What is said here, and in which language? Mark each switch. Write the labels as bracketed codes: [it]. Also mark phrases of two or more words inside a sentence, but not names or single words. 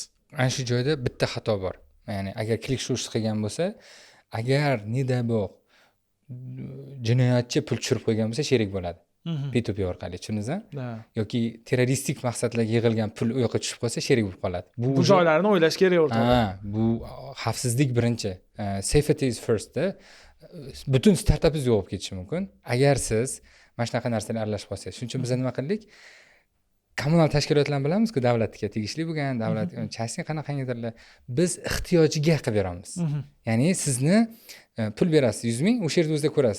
[uz] Ana shu joyda bitta xato bor. Ya'ni agar klik shurish qilgan bo'lsa, agar nidabog' jinoyatchi pul tushirib qo'ygan bo'lsa, sherik bo'ladi. P2P orqali, tushundingizmi? Yoki terroristik maqsadlarga yig'ilgan pul u yoqqa tushib qolsa, sherik bo'lib qoladi. Bu joylarni o'ylash kerak o'rtada. Bu xavfsizlik birinchi. [en] Safety is first. [uz] Butun startapingiz yo'q bo'lib ketishi mumkin. Agar siz mana shunaqa narsalar aralashib qolsangiz. Shuning uchun biz nima qildik? Kommunal tashkilotlarni bilamiz-ku, davlatga tegishli bo'lgan, davlat частный qanaqangidirlar. Biz ehtiyojiga qilib beramiz. Ya'ni sizni pul berasiz 100 ming, o'sha yerda o'zida ko'rasiz.